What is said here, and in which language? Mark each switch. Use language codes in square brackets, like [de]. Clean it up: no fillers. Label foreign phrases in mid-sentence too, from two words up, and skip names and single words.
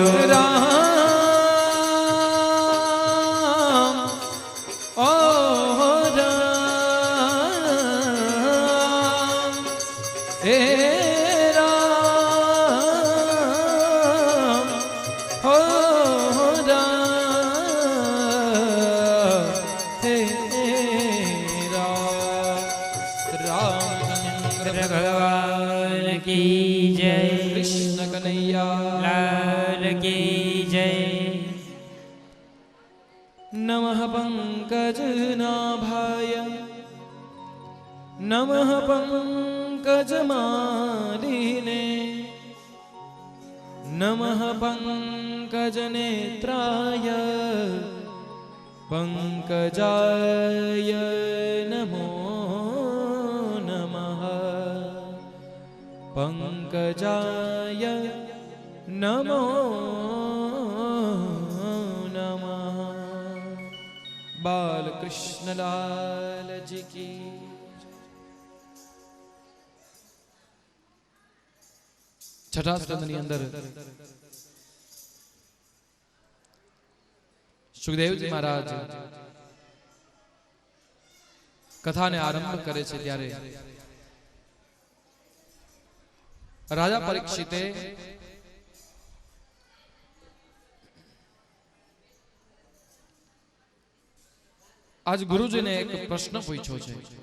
[hi] राम ओ राम हे राम हो राम हे रामचंद्र भगवान की जय कृष्ण कन्हैया लाल की जय [sa] नमः पंकजनाभाय नमः पंकजमालिने नमः पंकजनेत्राय पंकजाय नमो नमः पंकजाय नमो नमः [hi] बाल कृष्णलाल जी की। [gu] છઠ્ઠા સ્કંધની અંદર સુખદેવજી મહારાજ કથાને આરંભ કરે છે ત્યારે રાજા પરીક્ષિતે આજ ગુરુજીને એક પ્રશ્ન પૂછ્યો છે।